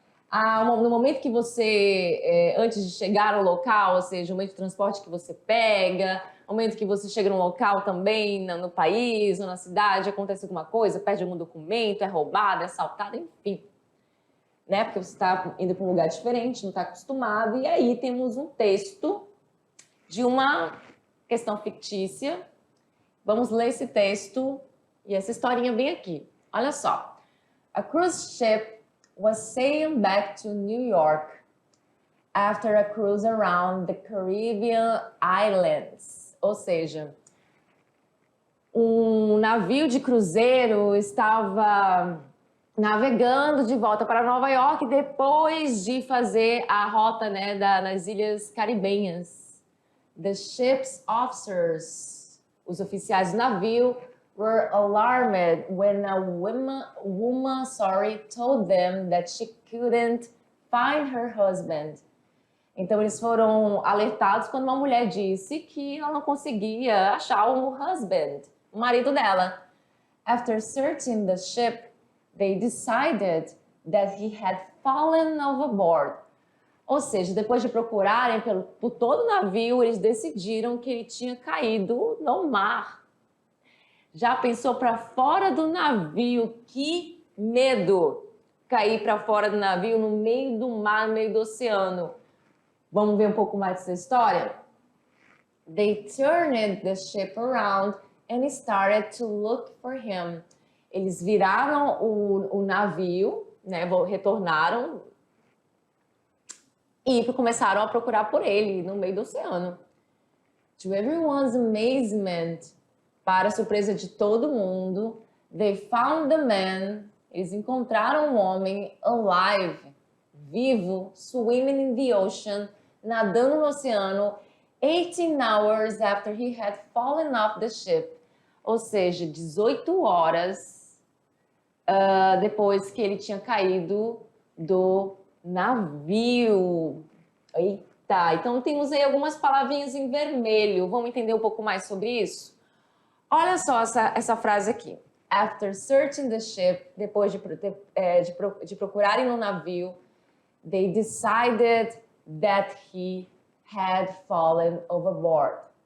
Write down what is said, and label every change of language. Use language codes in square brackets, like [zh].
[pt] No momento que você, antes de chegar ao local, ou seja, o meio de transporte que você pega, no momento que você chega no local também, no país ou na cidade, acontece alguma coisa, perde algum documento, é roubado, é assaltado, enfim. Né? Porque você está indo para um lugar diferente, não está acostumado, e aí temos um texto de uma questão fictícia. Vamos ler esse texto e essa historinha bem aqui. Olha só. [en] A cruise ship was sailing back to New York after a cruise around the Caribbean Islands. [pt] Ou seja, um navio de cruzeiro estava navegando de volta para Nova York depois de fazer a rota, né, nas ilhas caribenhas. [en] The ship's officers, [pt] os oficiais do navio, [en] were alarmed when a woman told them that she couldn't find her husband. [pt] Então, eles foram alertados quando uma mulher disse que ela não conseguia achar o husband, o marido dela. [en] After searching the ship, they decided that he had fallen overboard. [pt] Ou seja, depois de procurarem por todo o navio, eles decidiram que ele tinha caído no mar. Já pensou para fora do navio? Que medo! Cair para fora do navio, no meio do mar, no meio do oceano. Vamos ver um pouco mais dessa história? [en] They turned the ship around and started to look for him. [pt] Eles viraram o navio, né, retornaram e começaram a procurar por ele no meio do oceano. [en] To everyone's amazement, [pt] para a surpresa de todo mundo, [en] they found the man, [pt] eles encontraram um homem [en] alive, vivo, swimming in the ocean, [pt] nadando no oceano, [en] 18 hours after he had fallen off the ship. [pt] ou seja, 18 horas depois que ele tinha caído do navio. Eita, então temos aí algumas palavrinhas em vermelho. Vamos entender um pouco mais sobre isso? Olha só essa frase aqui. [en] After searching the ship, [pt] depois de procurarem no navio, [en] they decided that he had fallen overboard.